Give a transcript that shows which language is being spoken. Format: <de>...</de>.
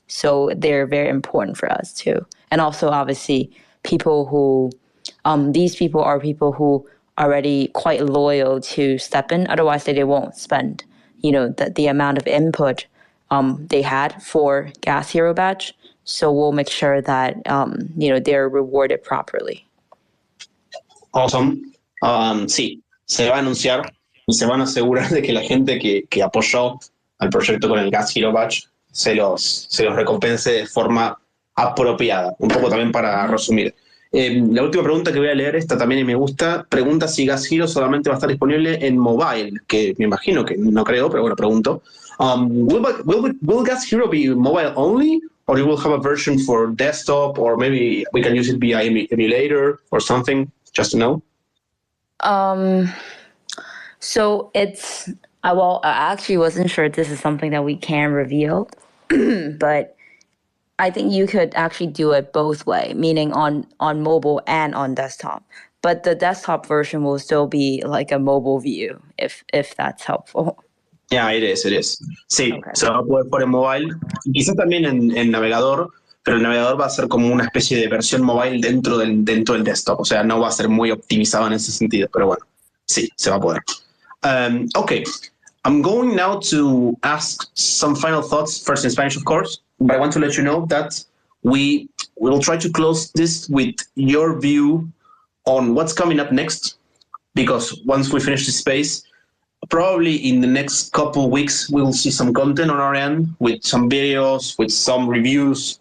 <en>So they're very important for us too. And also obviously people who, these people are people who are already quite loyal to STEPN, otherwise they won't spend, the amount of input they had for Gas Hero badge. So we'll make sure that, they're rewarded properly. Awesome.</en> <es>Sí, se va a anunciar y se van a asegurar de que la gente que apoyó al proyecto con el Gas Hero Badge se los recompense de forma apropiada. Un poco también para resumir. La última pregunta que voy a leer, esta también y me gusta, pregunta si Gas Hero solamente va a estar disponible en mobile, que me imagino que no creo, pero bueno, pregunto.</es> <en>Will Gas Hero be mobile only, or you will have a version for desktop, or maybe we can use it via emulator or something, just to know? So it's, I actually wasn't sure this is something that we can reveal, but I think you could actually do it both way, meaning on mobile and on desktop. But the desktop version will still be like a mobile view, if that's helpful. Yeah, it is. Sí, okay.</en> <es>Se va a poder poner en mobile, quizás también en navegador, pero el navegador va a ser como una especie de versión mobile dentro del desktop, o sea, no va a ser muy optimizado en ese sentido, pero bueno, sí, se va a poder.</es> <en>Okay, I'm going now to ask some final thoughts, first in Spanish, of course, but I want to let you know that we will try to close this with your view on what's coming up next, because once we finish this space, probably in the next couple of weeks, we will see some content on our end with some videos, with some reviews.</en>